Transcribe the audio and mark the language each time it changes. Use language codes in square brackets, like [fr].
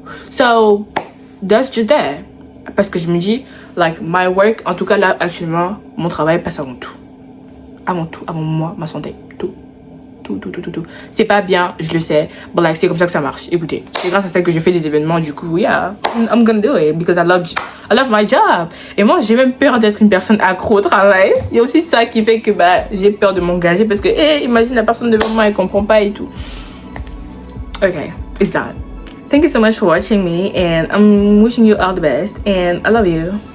[en] So, that's just there. [fr] Parce que je me dis, [en] like, my work, [fr] en tout cas là, actuellement, mon travail passe avant tout. Avant tout, avant moi, ma santé, tout. Tout. C'est pas bien, je le sais. [en] But like, [fr] c'est comme ça que ça marche. Écoutez, c'est grâce à ça que je fais des événements. Du coup, [en] yeah, I'm gonna do it because I love my job. [fr] Et moi, j'ai même peur d'être une personne accro au travail. Il y a aussi ça qui fait que j'ai peur de m'engager parce que, imagine la personne devant moi, elle comprend pas et tout. [en] Okay, it's done. Thank you so much for watching me and I'm wishing you all the best and I love you.